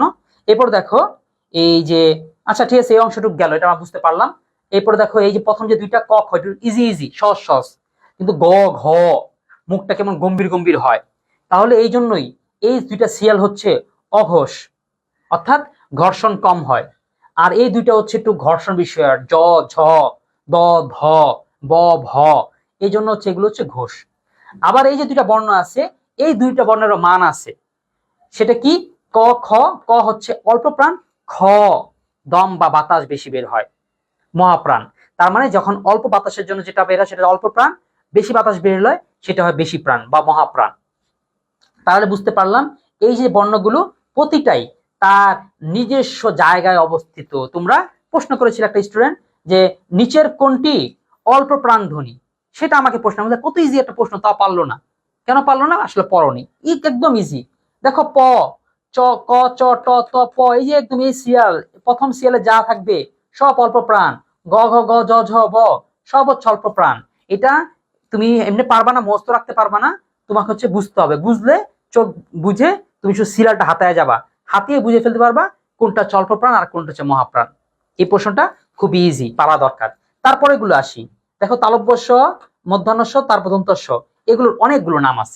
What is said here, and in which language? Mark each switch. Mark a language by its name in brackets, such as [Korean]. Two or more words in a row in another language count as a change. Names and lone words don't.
[Bangla] এরপর দেখো এই যে, আচ্ছা ঠিক আছে, এই অংশটুকু গেল, এটা আমরা বুঝতে পারলাম। এরপর দেখো এই যে প্রথম যে দুইটা ক খ, [English] easy easy, [Bangla] সহজ সহজ, কিন্তু গ ঘ মুখটা কেমন গম্ভীর গম্ভীর হয়। তাহলে এই জন্যই এই দুইটা সিরিয়াল হচ্ছে অঘোষ, অর্থাৎ ঘর্ষণ কম হয়। আর এই দুইটা হচ্ছে একটু ঘর্ষণ বিষয়, জ ঝ দ ধ ব ভ, এই জন্য হচ্ছে এগুলো হচ্ছে ঘোষ। আবার এই যে দুইটা বর্ণ আছে, এই দুইটা বর্ণেরও মান আছে। সেটা কি? ক খ, ক হচ্ছে অল্প প্রাণ, খ দম বা বাতাস বেশি বের হয়, মহাপ্রাণ। তার মানে যখন অল্প বাতাসের জন্য যেটা বের হয় সেটা অল্প প্রাণ, বেশি বাতাস বের হয় সেটা হয় বেশি প্রাণ বা মহাপ্রাণ। তাহলে বুঝতে পারলাম এই যে বর্ণগুলো প্রতিটাই তার নিজস্ব জায়গায় অবস্থিত। তোমরা প্রশ্ন করেছিল একটা স্টুডেন্ট যে নিচের কোনটি অল্প প্রাণ ধ্বনি, সেটা আমাকে প্রশ্ন, কত ইজি একটা প্রশ্ন, তা পারলো না। কেন পারলো না? আসলে পড়নি। একদম ইজি। দেখো প, চ, ক, চ, ট, ত, প, এই যে একদম এই সিরিয়াল, প্রথম সিরিয়ালে যা থাকবে সব অল্প প্রাণ, গ, ঘ, গ, জ, ঝ, ব সব হচ্ছে অল্প প্রাণ। এটা তুমি এমনি পারবা না, মুখস্থ রাখতে পারবা না, তোমাকে হচ্ছে বুঝতে হবে। বুঝলে চোখ বুঝে তুমি শুধু সিরিয়ালটা হাতায় যাবা, হাতিয়ে বুঝে ফেলতে পারবা কোনটা স্বল্প প্রাণ আর কোনটা হচ্ছে মহাপ্রাণ। এই প্রশ্নটা খুব ইজি, পারা দরকার। তারপরে এগুলো আসি, দেখো তালব্য স, মধ্যাহ্ন স, তারপর দন্ত স, এগুলোর অনেকগুলো নাম আছে।